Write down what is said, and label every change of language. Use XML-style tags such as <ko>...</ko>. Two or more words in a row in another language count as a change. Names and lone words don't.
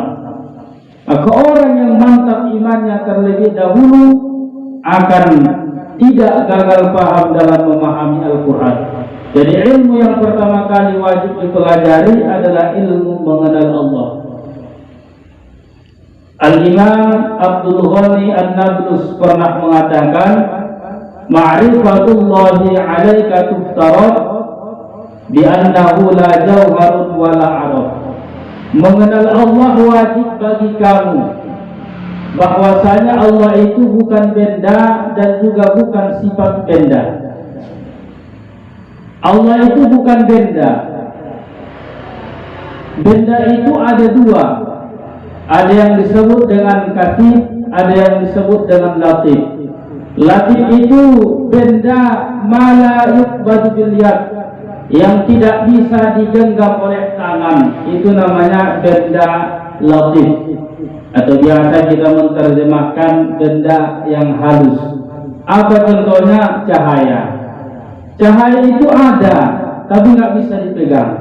<id>Maka orang yang mantap imannya terlebih dahulu akan tidak gagal paham dalam memahami Al-Quran. Jadi ilmu yang pertama kali wajib dipelajari adalah ilmu mengenal Allah. Al-Imam Abdul Ghani An-Nablus pernah mengatakan,</id> <ar>معرفة الله عليك تفترض بأنه لا جوهر ولا عرض.</ar> <id>Mengenal Allah wajib bagi kamu, bahwasanya Allah itu bukan benda dan juga bukan sifat benda. Allah itu bukan benda. Benda itu ada dua. Ada yang disebut dengan katif, ada yang disebut dengan latif. Latif itu benda</id> <ar>ما لا يقبض باليد,</ar> <id>yang tidak bisa digenggam oleh tangan, itu namanya benda latif, atau biasa kita menerjemahkan benda yang halus. Apa contohnya? Cahaya. Cahaya itu ada, tapi nggak bisa dipegang.</id>